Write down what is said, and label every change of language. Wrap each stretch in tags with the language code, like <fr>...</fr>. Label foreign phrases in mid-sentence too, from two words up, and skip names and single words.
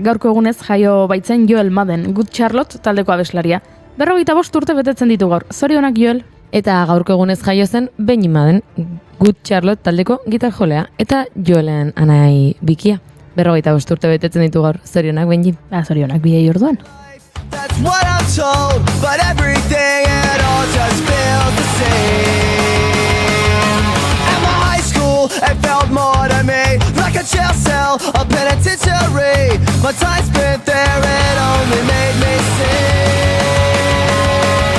<eu>Gaurko egunez jaio baitzen Joel Madden, Good Charlotte taldeko abeslaria. 45 urte betetzen ditu gaur. Zorionak Joel. Eta gaurko egunez jaio zen Benny Madden, Good Charlotte taldeko gitar jolea, eta Joelen anai bikia. 45 urte betetzen ditu gaur. Zorionak Benny. Zorionak bidei orduan.</eu> <en>That's what I'm told, but everything it all just feels the same. At my high school, it felt more to me like a jail cell, a penitentiary. My time spent there, it only made me sick.</en>